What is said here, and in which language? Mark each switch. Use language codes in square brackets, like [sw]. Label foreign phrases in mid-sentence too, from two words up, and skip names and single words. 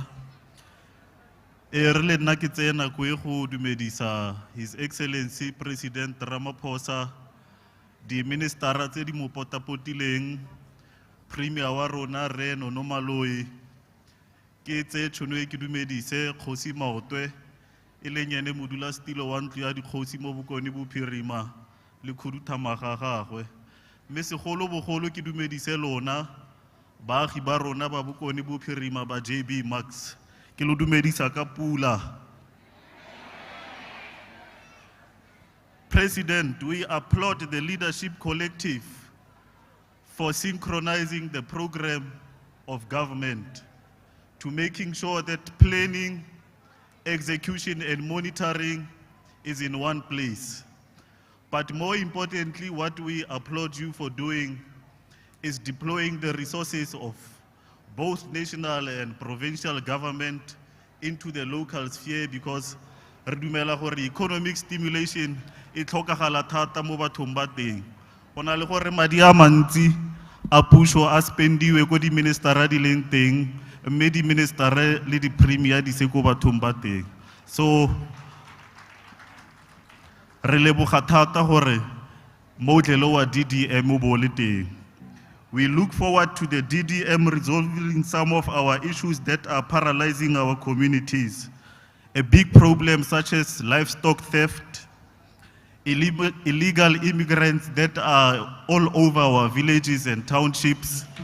[tn] Re le nna ke tseye nako e go dumedisa [en] His Excellency [tn] President Ramaphosa, di ministera tse di mo potapotileng, Premier wa rona Re Nonomaloi, ke tse tšhono e ke dumedise Kgosi Maotwe e leng ene modulasetilo wa ntlo ya dikgosi mo Bokone Bophirima le khuduthamaga gagwe. Mme segolo-bogolo ke dumedise lona baagi ba rona ba Bokone Bophirima ba JB Max, ke lo dumedisa ka pula. [en] President, we applaud the leadership collective for synchronizing the program of government to making sure that planning, execution and monitoring is in one place. But more importantly, what we applaud you for doing is deploying the resources of both national and provincial government into the local sphere, because [tn] re dumela gore economic stimulation e tlhokagala thata mo bathong ba teng. Go na le gore madi a mantsi a puso a spendiwe ko di ministera di leng teng, mme di ministera le di premier di se ko bathong ba teng. So re leboga thata gore motlelo wa DDM o bo le teng. [en] We look forward to the DDM resolving some of our issues that are paralyzing our communities. A big problem such as livestock theft, illegal immigrants that are all over our villages and townships.